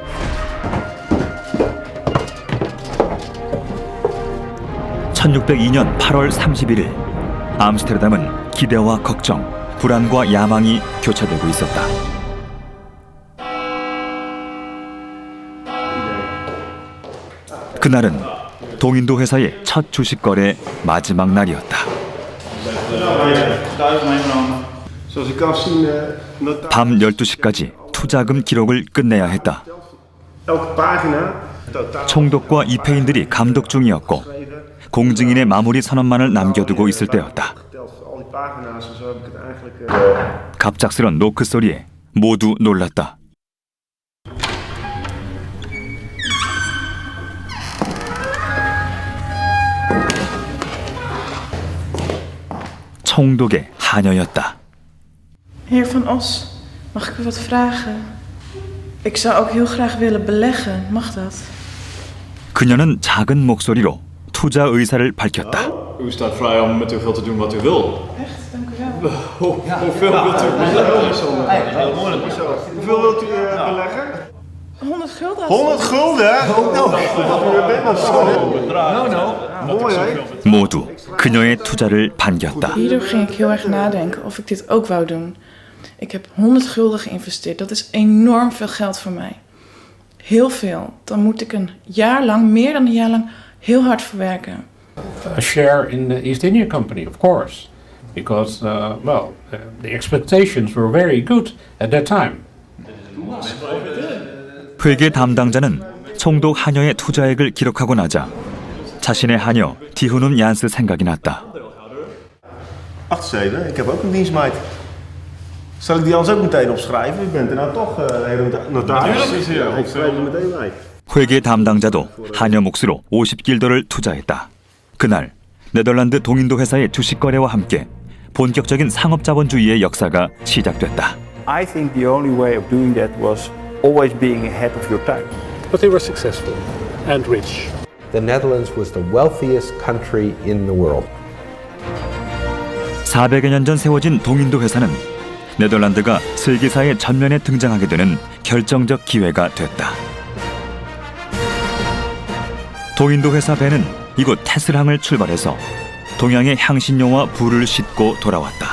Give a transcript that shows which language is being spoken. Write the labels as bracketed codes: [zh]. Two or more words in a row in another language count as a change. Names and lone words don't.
[ko] (1602년 8월 31일) 암스테르담은 기대와 걱정, 불안과 야망이 교차되고 있었다. 그날은 동인도 회사의 첫 주식 거래 마지막 날이었다. [nl] Zoals ik kan zien, [ko] 밤 12시까지 투자금 기록을 끝내야 했다. [nl] elke pagina, totaal [ko] 총독과 입회인들이 감독 중이었고 공증인의 마무리 선언만을 남겨두고 있을 때였다. [nl] geteld al die pagina's en zo heb ik het eigenlijk. [ko] 갑작스런 노크 소리에 모두 놀랐다. 총독의 하녀였다. [nl] Heer Van Os, mag ik u wat vragen? Ik zou ook heel graag willen beleggen, mag dat? [ko] 그녀는 작은 목소리로 투자 의사를 밝혔다. [nl] U staat vrij om met uw geld te doen wat u wil. Echt, dank u wel. Hoeveel wilt u beleggen? Hoeveel wilt u beleggen? 100 gulden. 100 gulden? U bent nog zo. Mooi hè? [ko] 모두 그녀의 투자를 반겼다. [nl] Hierdoor ging ik heel erg nadenken of ik dit ook wou doen. Ik heb 100 gulden geïnvesteerd. Dat is enorm veel geld voor mij. Heel veel. Dan moet ik een jaar lang, meer dan een jaar lang, heel hard voor werken. [en] A share in the East India Company, of course, because the expectations were very good at that time. [ko] 회계 담당자는 총독 하녀의 투자액을 기록하고 나자 자신의 하녀 디후눈 얀스 생각이 났다. [nl] Wacht eens even, ik heb ook een dienstmeid. Zal ik die anders ook meteen opschrijven? U bent er nou toch, notaris. Ik schrijf er meteen bij. [ko] 회계 담당자도 하녀 몫으로 50길더를 투자했다. 그날 네덜란드 동인도 회사의 주식 거래와 함께 본격적인 상업자본주의의 역사가 시작됐다. [en] I think the only way of doing that was always being ahead of your time. But they were successful and rich. The Netherlands was the wealthiest country in the world. [ko] 400여 년 전 세워진 동인도 회사는 네덜란드가 세계사의 전면에 등장하게 되는 결정적 기회가 됐다. 동인도 회사 배는 이곳 테스랑을 출발해서 동양의 향신료와 불을 싣고 돌아왔다.